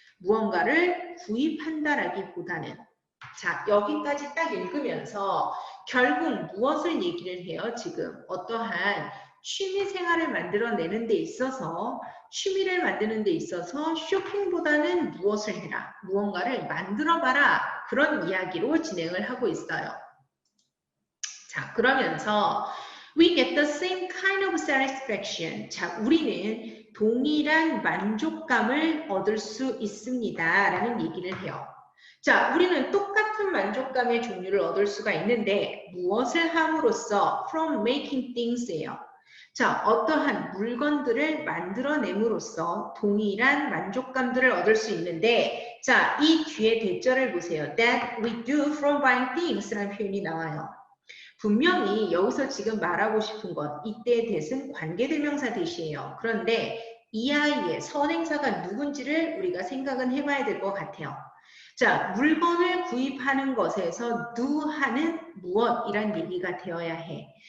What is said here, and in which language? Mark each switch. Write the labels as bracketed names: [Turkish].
[Korean] 무언가를 구입한다라기보다는. 자, 여기까지 딱 읽으면서 결국 무엇을 얘기를 해요? 지금 어떠한 취미 생활을 만들어내는 데 있어서, 취미를 만드는 데 있어서 쇼핑보다는 무엇을 해라? 무언가를 만들어봐라. 그런 이야기로 진행을 하고 있어요. 자, 그러면서 [English] we get the same kind of satisfaction. [Korean] 자, 우리는 동일한 만족감을 얻을 수 있습니다. 라는 얘기를 해요. 자, 우리는 똑같은 만족감의 종류를 얻을 수가 있는데 무엇을 함으로써 [English] from making things [Korean] 예요. 자, 어떠한 물건들을 만들어냄으로써 동일한 만족감들을 얻을 수 있는데 자, 이 뒤에 대절을 보세요. [English] That we do from buying things [Korean] 라는 표현이 나와요. 분명히 여기서 지금 말하고 싶은 것, 이때의 대신 관계대명사 대시예요. 그런데 이 아이의 선행사가 누군지를 우리가 생각은 해봐야 될 것 같아요. 자, 물건을 구입하는 것에서 do하는 무엇이란 얘기가 되어야 해.